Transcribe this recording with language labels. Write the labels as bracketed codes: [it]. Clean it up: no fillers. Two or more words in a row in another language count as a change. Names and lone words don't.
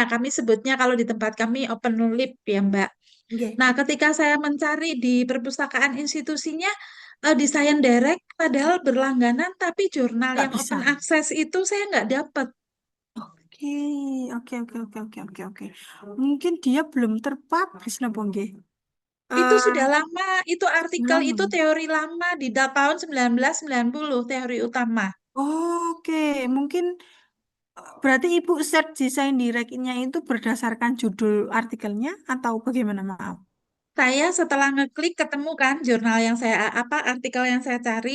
[id] Kami sebutnya kalau di tempat kami [en] open lib [id] ya, Mbak. Nggih. Nah, ketika saya mencari di perpustakaan institusinya, di Science Direct, padahal berlangganan, tapi jurnal Nggak yang bisa. [en] open access [id] itu saya nggak dapat. Oke. Mungkin dia belum terpublish napa nggih? Itu Eh, sudah lama, itu artikel itu lama. teori lama di tahun 1990, teori utama. Oke, mungkin berarti Ibu search desain directnya itu berdasarkan judul artikelnya atau bagaimana, maaf? Saya setelah ngeklik ketemu kan jurnal yang saya artikel yang saya cari.